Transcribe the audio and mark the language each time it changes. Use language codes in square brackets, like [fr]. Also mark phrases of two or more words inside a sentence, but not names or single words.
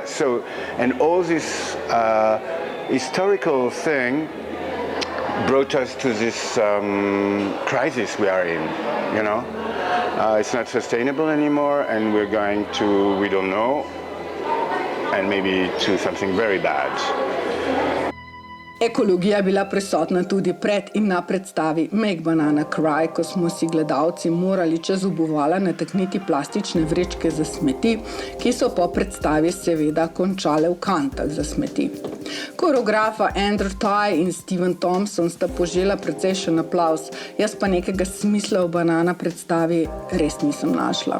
[en] So, and all this historical thing brought us to this crisis we are in, you know. It's not sustainable anymore, and we're going to, we don't know, and maybe to something very bad. [sl] Ekologija je bila prisotna tudi pred in na predstavi Make Banana Cry, ko smo si gledalci morali čez obuvala natakniti plastične vrečke za smeti, ki so po predstavi seveda končale v kantah za smeti. Koreografa Andrew Ty in Steven Thompson sta požela precejšen aplavz, jaz pa nekega smisla v banana predstavi res nisem našla.